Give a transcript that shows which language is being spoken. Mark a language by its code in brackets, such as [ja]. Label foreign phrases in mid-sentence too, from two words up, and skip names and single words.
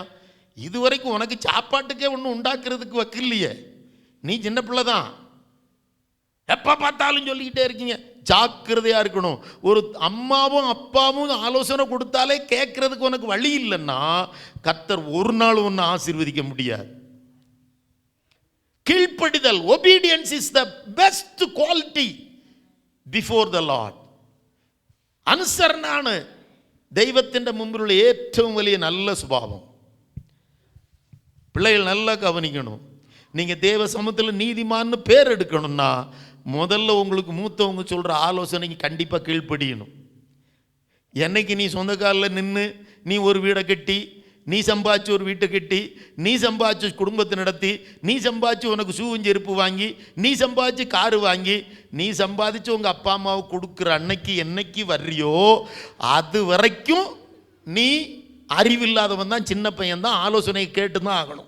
[ta] இது வரைக்கும் உனக்கு சாப்பாட்டுக்கே ஒன்றும் உண்டாக்குறதுக்கு வைக்கலையே, நீ சின்ன பிள்ளை தான், எப்போ பார்த்தாலும் சொல்லிக்கிட்டே இருக்கீங்க. ஜாக்கிரதையாக இருக்கணும். ஒரு அம்மாவும் அப்பாவும் ஆலோசனை கொடுத்தாலே கேட்கறதுக்கு உனக்கு வழி இல்லைன்னா கர்த்தர் ஒரு நாள் ஒன்று ஆசீர்வதிக்க முடியாது. கீழ்ப்படிதல், [en] obedience is the best quality before the Lord. [ml] അനുസരണാണ് ദൈവത്തിൻ്റെ മുമ്പിലുള്ള ഏറ്റവും വലിയ നല്ല സ്വഭാവം. [ta] பிள்ளைகள் நல்லா கவனிக்கணும். நீங்கள் தேவ சமூகத்தில் நீதிமான்னு பேர் எடுக்கணும்னா முதல்ல உங்களுக்கு மூத்தவங்க சொல்கிற ஆலோசனைக்கு கண்டிப்பாக கீழ்ப்படியணும். என்னைக்கு நீ சொந்த காலில் நின்று நீ ஒரு வீடை கட்டி, நீ சம்பாதிச்சு ஒரு வீட்டை கட்டி, நீ சம்பாதிச்சு குடும்பத்தை நடத்தி, நீ சம்பாதிச்சு உனக்கு ஷூவும் செருப்பு வாங்கி, நீ சம்பாதிச்சு காரு வாங்கி, நீ சம்பாதிச்சு உங்கள் அப்பா அம்மாவுக்கு கொடுக்குற அன்னைக்கு என்னைக்கு வர்றியோ அது வரைக்கும் நீ அறிவில்லாதவன் தான், சின்ன பையன் தான், ஆலோசனையை கேட்டு தான் ஆகணும்.